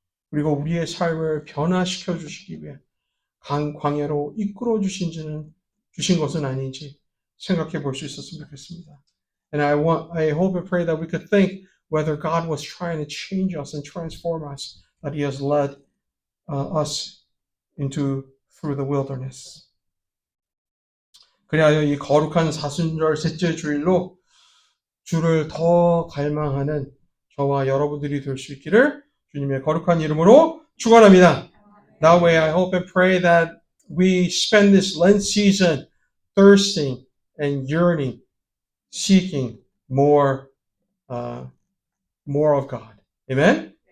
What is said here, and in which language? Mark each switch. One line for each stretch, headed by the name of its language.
Korean: 그리고 우리의 삶을 변화시켜 주시기 위해 광야로 이끌어 주신 것은 아닌지 생각해 볼 수 있었으면 좋겠습니다.
English: And I hope and pray that we could think whether God was trying to change us and transform us, that He has led us through the wilderness.
Korean: 그리하여 이 거룩한 사순절 셋째 주일로 주를 더 갈망하는 저와 여러분들이 될 수 있기를 주님의 거룩한 이름으로 축원합니다.
English: That way I hope and pray that we spend this Lent season thirsting and yearning, seeking more of God. Amen?